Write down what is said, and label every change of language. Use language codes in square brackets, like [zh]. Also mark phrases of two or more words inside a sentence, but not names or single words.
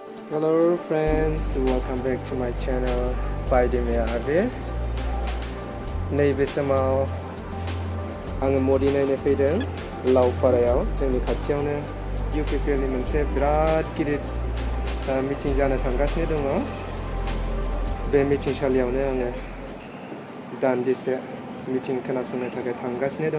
[en] Hello friends, welcome back to my channel Baidemia Abir. [brx] नैबे समाव आङो मदि नायनो फैदों लावपारायाव जोंनि खाथियावनो UPPLनि मोनसे बिराद गिदिर मिटिं जानो थांगासिनो दङ। बे मिटिंसालियावनो आङो दान्दिसे मिटिं खोनासंनो थाखाय थांगासिनो दङ।